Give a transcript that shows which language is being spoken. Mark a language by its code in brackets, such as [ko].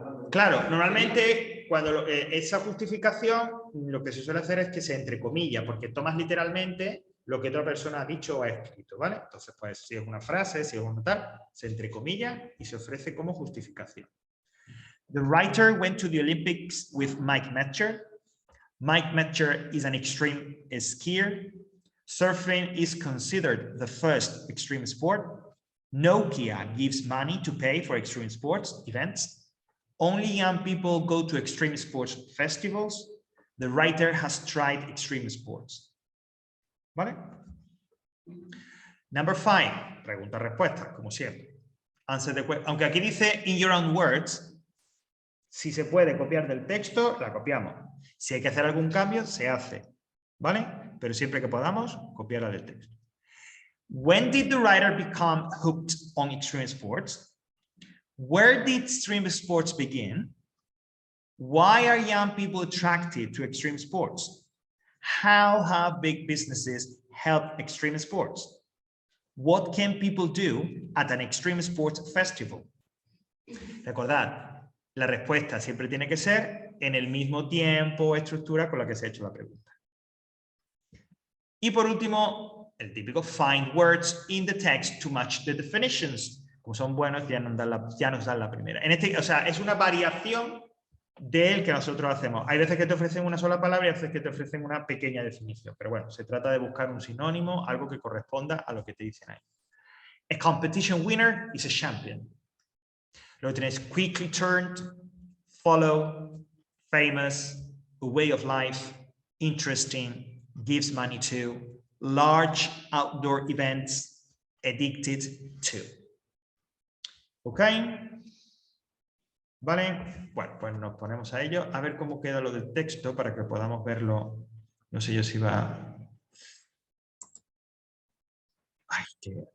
[es] Claro, normalmente cuando esa justificación lo que se suele hacer es que se entrecomilla, porque tomas literalmente lo que otra persona ha dicho o ha escrito, ¿vale? Entonces, pues si es una frase, si es un tal, se entrecomilla y se ofrece como justificación. [en] The writer went to the Olympics with Mike Metcher. Mike Metcher is an extreme skier. Surfing is considered the first extreme sport. Nokia gives money to pay for extreme sports events. Only young people go to extreme sports festivals. The writer has tried extreme sports. [es] ¿Vale? [en] Number 5, [es] pregunta-respuesta, como siempre. Aunque aquí dice [en] in your own words, [es] si se puede copiar del texto, la copiamos. Si hay que hacer algún cambio, se hace. ¿Vale? Pero siempre que podamos, copiarla del texto. [en] When did the writer become hooked on extreme sports? Where did extreme sports begin? Why are young people attracted to extreme sports? How have big businesses helped extreme sports? What can people do at an extreme sports festival? [es] Recordad, la respuesta siempre tiene que ser en el mismo tiempo o estructura con la que se ha hecho la pregunta. Y por último, el típico [en] find words in the text to match the definitions. [es] Como son buenos, ya nos dan la primera. O sea, es una variación del que nosotros hacemos. Hay veces que te ofrecen una sola palabra y hay veces que te ofrecen una pequeña definición. Pero bueno, se trata de buscar un sinónimo, algo que corresponda a lo que te dicen ahí. [en] A competition winner is a champion. Luego tienes quickly turned, follow, famous, a way of life, interesting, gives money to, large outdoor events, addicted to. [es] ¿Ok? ¿Vale? Bueno, pues nos ponemos a ello. A ver cómo queda lo del texto para que podamos verlo. No sé yo si va... Ay, qué...